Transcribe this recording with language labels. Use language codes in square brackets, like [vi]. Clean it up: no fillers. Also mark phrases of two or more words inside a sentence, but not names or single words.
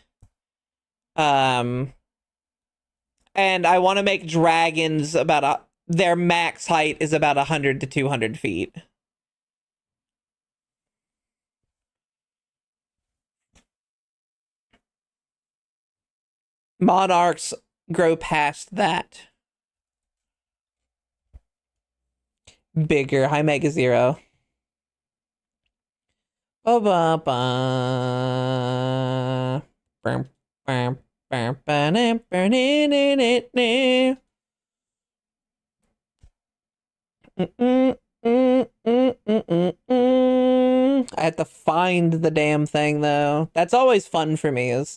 [en] And I want to make dragons their max height is about 100 to 200 feet. Monarchs grow past that. Bigger. Hi, Mega Zero. Ba-ba-ba. I have to find the damn thing, though. That's always fun for me, is...